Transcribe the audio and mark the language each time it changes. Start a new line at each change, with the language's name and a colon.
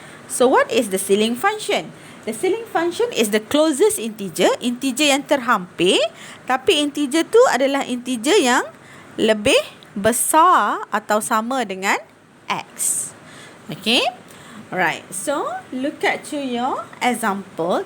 English: So what is the ceiling function? The ceiling function is the closest integer
Malay: yang terhampir, tapi integer tu adalah integer yang lebih besar atau sama dengan x.
English: Okay, alright, so look at to your example.